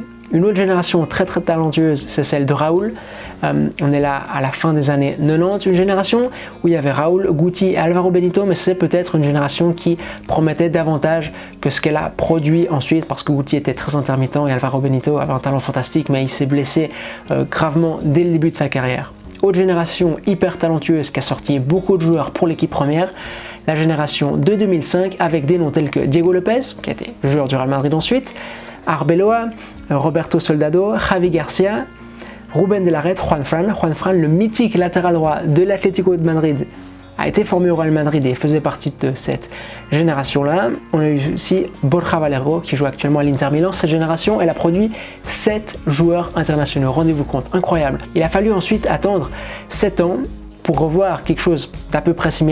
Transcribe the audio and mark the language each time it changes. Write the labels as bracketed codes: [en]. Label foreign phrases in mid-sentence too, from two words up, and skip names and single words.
[fr] Une autre génération très talentueuse, c'est celle de Raúl. On est là à la fin des années 90, une génération où il y avait Raúl, Guti et Álvaro Benito, mais c'est peut-être une génération qui promettait davantage que ce qu'elle a produit ensuite, parce que Guti était très intermittent et Álvaro Benito avait un talent fantastique, mais il s'est blessé gravement dès le début de sa carrière. Autre génération hyper talentueuse qui a sorti beaucoup de joueurs pour l'équipe première, la génération de 2005 avec des noms tels que Diego Lopez, qui a été joueur du Real Madrid ensuite, Arbeloa, Roberto Soldado, Javi Garcia, Rubén de la Red, Juan Fran, le mythique latéral droit de l'Atlético de Madrid, a été formé au Real Madrid et faisait partie de cette génération-là. On a eu aussi Borja Valero qui joue actuellement à l'Inter Milan. Cette génération, elle a produit 7 joueurs internationaux. Rendez-vous compte, incroyable. Il a fallu ensuite attendre 7 ans pour revoir quelque chose d'à peu près similaire.